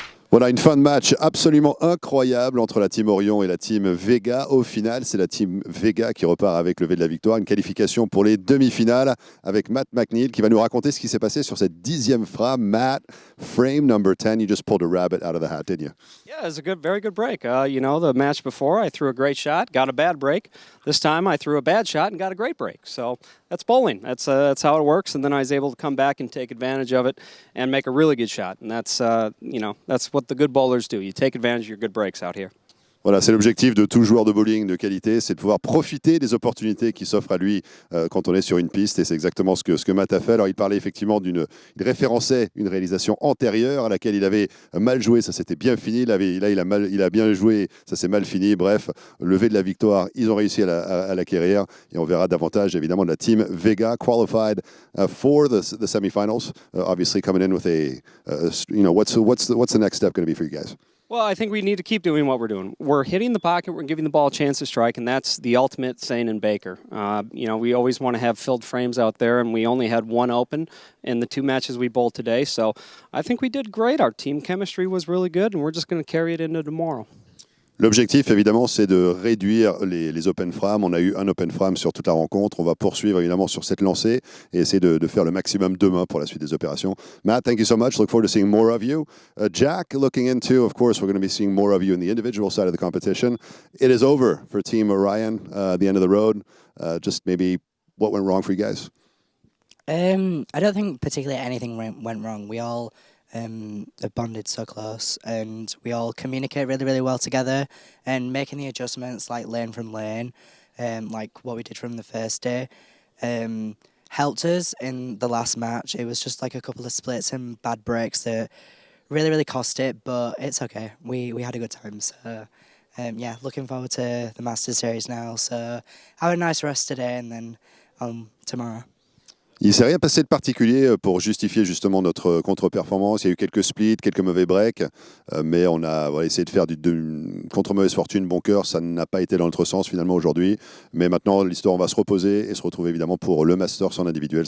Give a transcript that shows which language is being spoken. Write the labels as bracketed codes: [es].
[fr] Voilà une fin de match absolument incroyable entre la Team Orion et la Team Vega. Au final, c'est la Team Vega qui repart avec le V de la victoire. Une qualification pour les demi-finales avec Matt McNeil qui va nous raconter ce qui s'est passé sur cette 10e frame. [en] Matt, frame number 10, you just pulled a rabbit out of the hat, didn't you? Yeah, it was a very good break. The match before, I threw a great shot, got a bad break. This time, I threw a bad shot and got a great break. So that's bowling. That's how it works. And then I was able to come back and take advantage of it and make a really good shot. And that's what the good bowlers do. You take advantage of your good breaks out here. [fr] Voilà, c'est l'objectif de tout joueur de bowling de qualité, c'est de pouvoir profiter des opportunités qui s'offrent à lui quand on est sur une piste, et c'est exactement ce que Matt a fait. Alors il parlait effectivement il référençait une réalisation antérieure à laquelle il avait mal joué, ça s'était bien fini, il a bien joué, ça s'est mal fini, bref, levé de la victoire, ils ont réussi à l'acquérir, et on verra davantage évidemment de la team Vega, [en] qualified for the semifinals, obviously coming in with what's the next step going to be for you guys? Well, I think we need to keep doing what we're doing. We're hitting the pocket, we're giving the ball a chance to strike, and that's the ultimate saying in Baker. We always want to have filled frames out there, and we only had one open in the 2 matches we bowled today. So I think we did great. Our team chemistry was really good, and we're just going to carry it into tomorrow. [fr] L'objectif, évidemment, c'est de réduire les open frames. On a eu un open frame sur toute la rencontre. On va poursuivre, évidemment, sur cette lancée et essayer de faire le maximum demain pour la suite des opérations. [en] Matt, thank you so much. Look forward to seeing more of you. Jack, looking into, of course, we're going to be seeing more of you in the individual side of the competition. It is over for Team Orion at the end of the road. Just maybe what went wrong for you guys? I don't think particularly anything went wrong. We all have bonded so close, and we all communicate really, really well together, and making the adjustments like lane from lane, like what we did from the first day, helped us in the last match. It was just like a couple of splits and bad breaks that really, really cost it, but it's okay. We had a good time, so yeah, looking forward to the Masters Series now. So have a nice rest today, and then tomorrow. [fr] Il ne s'est rien passé de particulier pour justifier justement notre contre-performance. Il y a eu quelques splits, quelques mauvais breaks, mais on a essayé de faire contre mauvaise fortune, bon cœur. Ça n'a pas été dans notre sens finalement aujourd'hui. Mais maintenant, l'histoire, on va se reposer et se retrouver évidemment pour le Masters en individuel.